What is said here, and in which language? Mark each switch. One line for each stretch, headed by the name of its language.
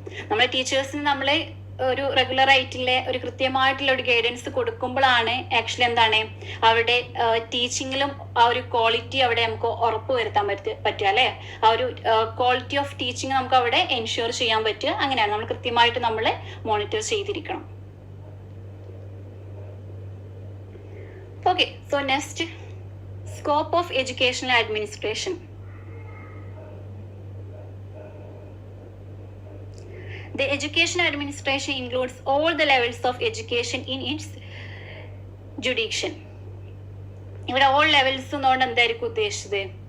Malayalam: നമ്മളെ ടീച്ചേഴ്സിന് നമ്മളെ ഒരു റെഗുലർ ആയിട്ടുള്ള ഒരു കൃത്യമായിട്ടുള്ള ഒരു ഗൈഡൻസ് കൊടുക്കുമ്പോഴാണ് ആക്ച്വലി എന്താണ് അവരുടെ ടീച്ചിങ്ങിലും ആ ഒരു ക്വാളിറ്റി അവിടെ നമുക്ക് ഉറപ്പ് വരുത്താൻ പറ്റുക അല്ലെ. ആ ഒരു ക്വാളിറ്റി ഓഫ് ടീച്ചിങ് നമുക്ക് അവിടെ എൻഷുർ ചെയ്യാൻ പറ്റുക. അങ്ങനെയാണ് നമ്മൾ കൃത്യമായിട്ട് നമ്മളെ മോണിറ്റർ ചെയ്തിരിക്കണം.
English: Okay, so next, scope of educational administration. The education administration includes all the levels of education in its jurisdiction.
Malayalam: ഇവിടെ all levels എന്നുകൊണ്ട് എന്തായിരിക്കും ഉദ്ദേശിച്ചത്?